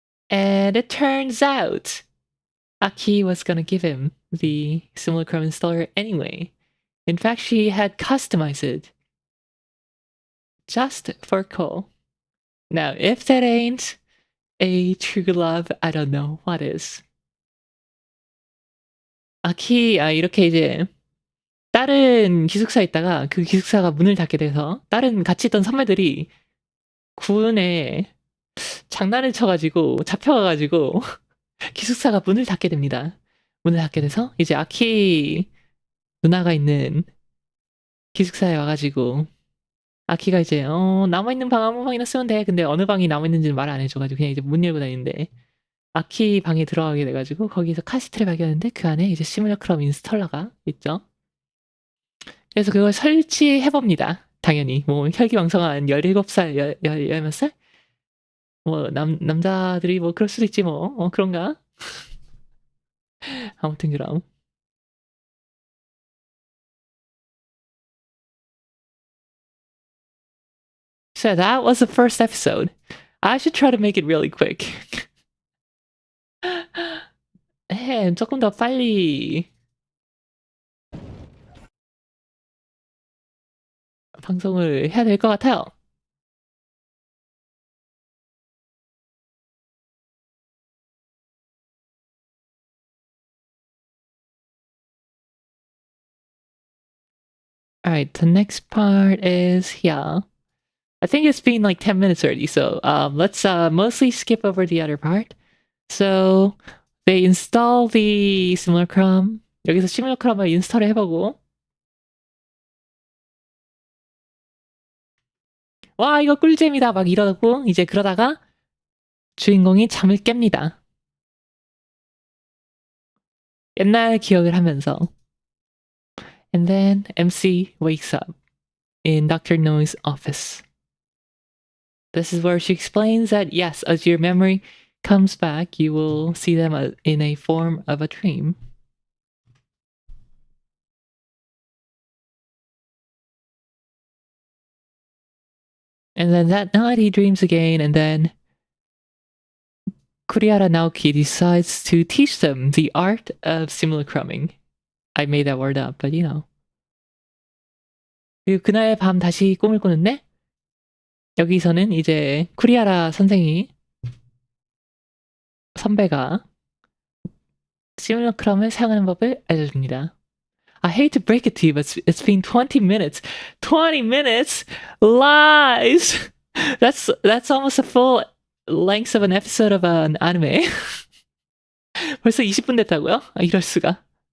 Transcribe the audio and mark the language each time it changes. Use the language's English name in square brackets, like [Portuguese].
[English] And it turns out Aki was gonna give him the simulacrum installer anyway. In fact, she had customized it just for Ko. Now, if that ain't a true love, I don't know what is. [Korean] 아키, 이렇게 이제 다른 기숙사에 있다가 그 기숙사가 문을 닫게 돼서 다른 같이 있던 선배들이 군에 장난을 쳐가지고 잡혀가가지고 기숙사가 문을 닫게 됩니다. 문을 닫게 돼서 이제 아키 누나가 있는 기숙사에 와가지고 아키가 이제 남아있는 방 아무 방이나 쓰면 돼. 근데 어느 방이 남아있는지는 말 안 해줘가지고 그냥 이제 문 열고 다니는데 아키 방에 들어가게 돼가지고 거기서 카시트를 발견했는데 그 안에 이제 시뮬러크럼 인스톨러가 있죠. 그래서 그걸 설치해봅니다. 당연히 뭐 혈기왕성한 17살, 열 몇 살? 뭐 남자들이 뭐 그럴 수도 있지 뭐 그런가? 아무튼 그럼 [English] So that was the first episode. I should try to make it really quick. [Korean] 조금 더 빨리 방송을 해야 될 것 같아요. [English] Alright, the next part is here. I think it's been like 10 minutes already, so let's mostly skip over the other part. So they install the simulacrum. [Korean] 여기서 시뮬러크럼을 인스톨을 해보고 와 이거 꿀잼이다 막 이러고 이제 그러다가 주인공이 잠을 깹니다. 옛날 기억을 하면서 [English] And then MC wakes up in Dr. No's office. This is where she explains that yes, as your memory comes back, you will see them in a form of a dream. And then that night he dreams again, and then Kuriara Naoki decides to teach them the art of simulacrumming. I made that word up, but you know. [Korean] 그리고 그날 밤 다시 꿈을 꾸는데 여기서는 이제 쿠리아라 선배가 시뮬러크럼을 사용하는 법을 알려줍니다. [English] I hate to break it to you, but it's been 20 minutes. 20 minutes? Lies! That's almost a full length of an episode of an anime. [Korean] 벌써 20분 됐다고요? 아, 이럴 수가.